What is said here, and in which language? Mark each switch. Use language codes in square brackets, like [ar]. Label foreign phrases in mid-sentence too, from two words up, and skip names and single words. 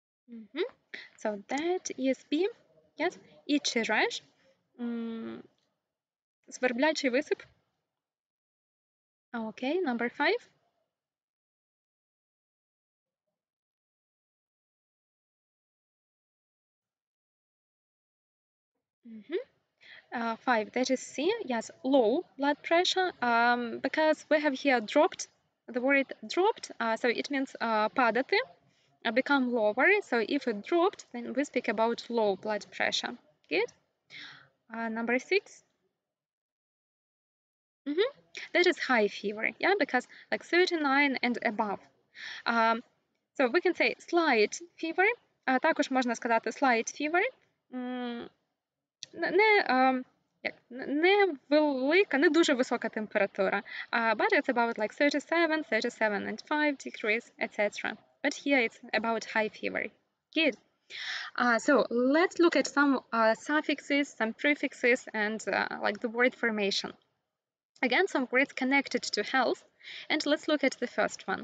[en] So that is B. Yes. Itchy rash. [uk] Сверблячий висип. [en] Okay, number 5. Five, that is C. Yes, low blood pressure. Because we have here dropped, the word dropped, so it means падати, become lower. So if it dropped, then we speak about low blood pressure. Good. Number 6. That is high fever, yeah, because like 39 and above. So we can say slight fever. [uk] Також можна сказати [en] slight fever. [uk] Не велика, не дуже висока температура. [en] But it's about like 37, 37.5 degrees, etc. But here it's about high fever. Good. So let's look at some suffixes, some prefixes, and like the word formation. Again, some words connected to health, and let's look at the first one.